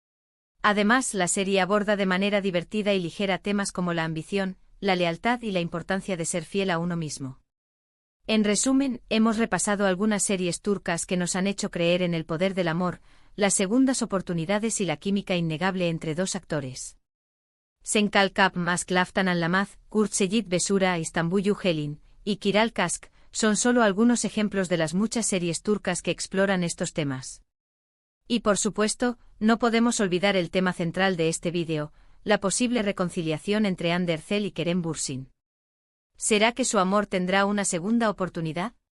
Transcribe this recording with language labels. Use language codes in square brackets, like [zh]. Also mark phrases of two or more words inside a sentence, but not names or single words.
[es] Además, la serie aborda de manera divertida y ligera temas como la ambición, la lealtad y la importancia de ser fiel a uno mismo. En resumen, hemos repasado algunas series turcas que nos han hecho creer en el poder del amor, las segundas oportunidades y la química innegable entre dos actores. Senkal Kap Masklaftan Anlamaz, Kurt Seyit Besura Istanbul Helin y Kiral Kask son solo algunos ejemplos de las muchas series turcas que exploran estos temas. Y por supuesto, no podemos olvidar el tema central de este vídeo, la posible reconciliación entre Hande Erçel y Kerem Bürsin. ¿Será que su amor tendrá una segunda oportunidad?